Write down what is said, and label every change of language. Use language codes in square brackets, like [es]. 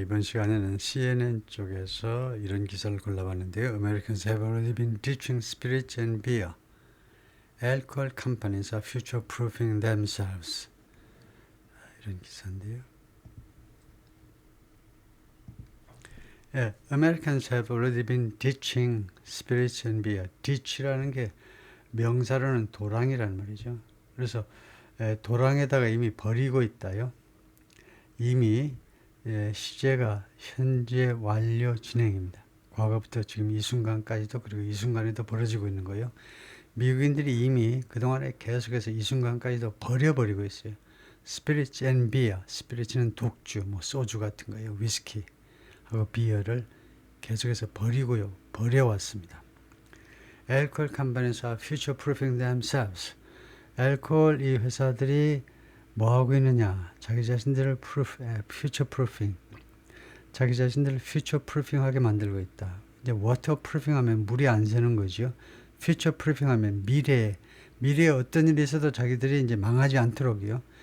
[ko] 이번 시간에는 CNN 쪽에서 이런 기사를 골라봤는데요. [en] Americans have already been ditching spirits and beer. Alcohol companies are future-proofing themselves. [ko] 이런 기사인데요. [en] 예, Americans have already been ditching spirits and beer. [ko] ditch라는 게 명사로는 도랑이라는 말이죠. 그래서 도랑에다가 이미 버리고 있다요. 이미 시제가 현재 완료 진행입니다. 과거부터 지금 이 순간까지도 그리고 이 순간에도 벌어지고 있는 거예요. 미국인들이 이미 그동안에 계속해서 이 순간까지도 버려버리고 있어요. [en] 스피릿 앤 비어, [ko] 스피릿은 독주, 뭐 소주 같은 거예요. 위스키하고 비어를 계속해서 버려왔습니다. [en] 알코올 컴퍼니에서 future proofing themselves. [ko] 알코올 이 회사들이 뭐 하고 있느냐? 자기 자신들을 future proofing. 자기 자신들을 future proofing하게 만들고 있다. 이제 water proofing 하면 물이 안 새는 거죠. future proofing 하면 미래에 어떤 일이 있어도 자기들이 이제 망하지 않도록요.